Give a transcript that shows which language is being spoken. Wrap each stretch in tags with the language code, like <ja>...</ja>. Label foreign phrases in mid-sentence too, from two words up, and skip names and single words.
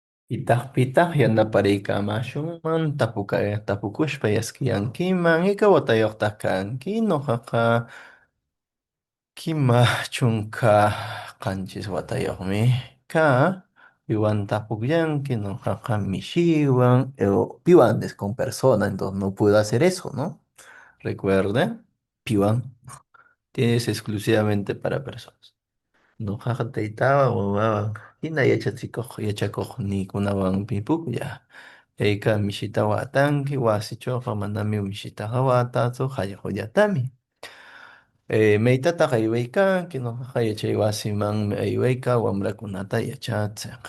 <qu>Pitaq yanaparikamashunman tapukushpa yaskiyankiman ika watayuqtaq kanki ñuqaqa Kima chunka qanchis watayuqmi ka piwantaq pukllanki ñuqaqa mishiwan piwan</qu> <es>es con persona, entonces no puedo hacer eso, ¿no? Recuerde, piwan es exclusivamente para personas.</es> <qu>Ñuqaqa taytawan wawawan hina yachachikuqniykunawanpi puklla. Kayka mishita watanki wasichawqa manami mishitaqa watatsu hallqullatami. Maytataq aywaykanki ñuqaqa yachay wasimanmi aywayka wamrakunata yachachiq.</qu>